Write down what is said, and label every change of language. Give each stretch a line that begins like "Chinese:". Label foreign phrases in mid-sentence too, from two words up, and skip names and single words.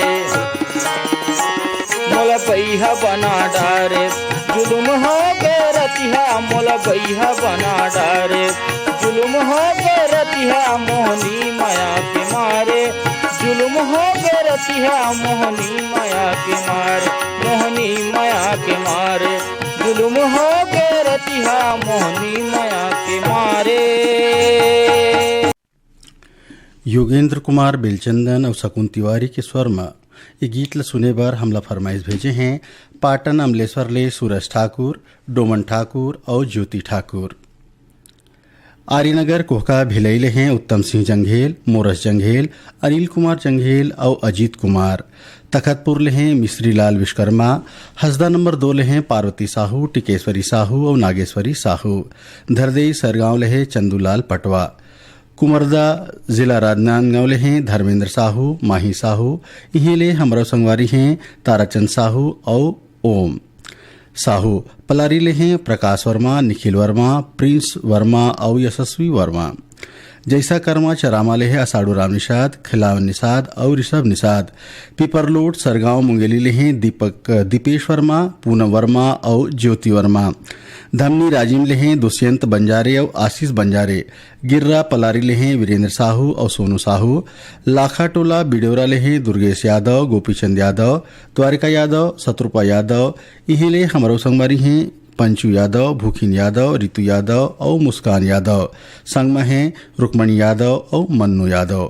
Chhattisgarhi: मोला बैहा बना डारे, जुल्म हो गए रतिहा मोला बैहा बना डारे, जुल्म हो गए रतिहा मोहनी माया के मारे, जुल्म हो गए रतिहा मोहनी माया के मारे, मोहनी माया के मारे, जुल्म हो गए रतिहा मोहनी माया के मारे। योगेंद्र कुमार बेलचंदन और शकुन तिवारी के स्वर में ये गीत ल सुने बर हमला फरमाइश भेजे हैं पाटन अमलेश्वर ले सूरज ठाकुर, डोमन ठाकुर और ज्योति ठाकुर। आर्यनगर कोहका भिलई हैं उत्तम सिंह जंघेल, मोरस जंघेल, अनिल कुमार जंघेल और अजीत कुमार। तखतपुर लेहें मिश्री लाल विश्वकर्मा, हसदा नंबर 2 लेहें पार्वती साहू, टिकेश्वरी साहू और नागेश्वरी साहू। धरदेई सरगांव लेहें चंदूलाल पटवा। कुमरदा जिला राजनांदगांव लेहें धर्मेंद्र साहू, माही साहू। इहें ले हमारा संगवारी हैं ताराचंद साहू और ओम साहू। पलारी लेहें प्रकाश वर्मा, निखिल वर्मा, प्रिंस वर्मा और यशस्वी वर्मा। जैसा कर्मा चरामा लेहे असाड़ू राम निषाद, खिलावन निषाद और ऋषभ निषाद। पिपरलोट सरगांव मुंगेली लेहें दीपेश वर्मा, पूनम वर्मा और ज्योति वर्मा। धमनी राजिम लेहें दुष्यंत बंजारे और आशीष बंजारे। गिर्रा पलारी लेहें वीरेंद्र साहू और सोनू साहू। लाखा टोला बिडोरा लेहें दुर्गेश यादव, गोपीचंद यादव, द्वारिका यादव, शत्रुपा यादव। इहें ले हमारो संगवारी हैं पंचू यादव, भूखिन यादव, रितु यादव और मुस्कान यादव। संग में हैं रुक्मणी यादव और मन्नू यादव।